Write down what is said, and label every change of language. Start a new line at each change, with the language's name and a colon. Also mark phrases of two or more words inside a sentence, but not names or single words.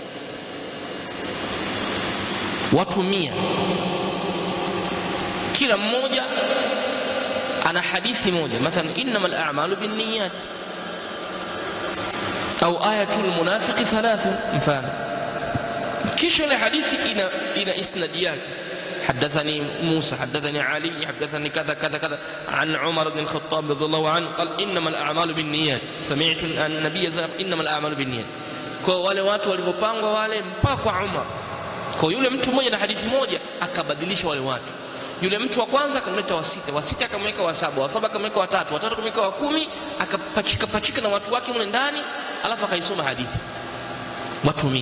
Swahili: Watu 100, kila mmoja ana hadithi moja, mathalan
Arabic: إنما الأعمال بالنيات
Swahili: au
Arabic: آية المنافق
Swahili: 3 mfano. kisha ile hadithi ina isnadi yake.
Arabic: حدثني موسى حدثني علي حدثني كذا كذا كذا عن عمر بن الخطاب رضي الله عنه قال إنما الأعمال بالنيات. سمعت النبي صلى الله عليه وسلم إنما الأعمال بالنيات.
Swahili: Kwa wale watu walipopangwa wale mpaka kwa Umar, kwa yule mtu mmoja na hadithi moja akabadilisha wale watu. Yule mtu wa kwanza akamleta wa sita akamweka wa saba akamweka wa tatu akamweka wa 10, akapachika na watu wake mle ndani, alafu akaisoma hadithi watu 100.